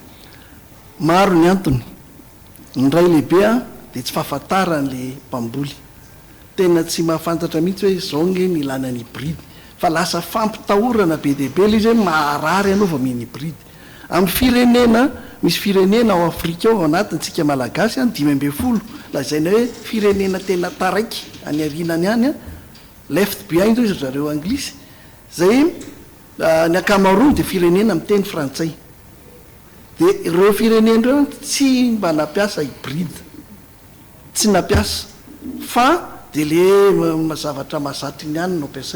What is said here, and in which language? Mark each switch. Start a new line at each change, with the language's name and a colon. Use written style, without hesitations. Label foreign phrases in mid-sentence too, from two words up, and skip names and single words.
Malagasy: Maro ny antony, ny ray lehibe a de tsy fahafantaran'le mpamboly, tena tsy mahafantatra mihitsy hoe zao nge ny ilanany hybride fa lasa fampitahorana be dehibe le izy hoe maharary anaova miny hybride. Amin'ny firenena misy firenena ao Afrika ao anatintsika malagasy a 5 lazaina hoe firenena tena taraiky any arinany any a
English: left behind
Malagasy: zao izy zareo anglisy zay ny akamaroany de firenena miteny frantsay de ireo firenena reo tsy mba nampiasa hybride, tsy nampiasa fa de le zavatra mahazatry ny any no ampiasay.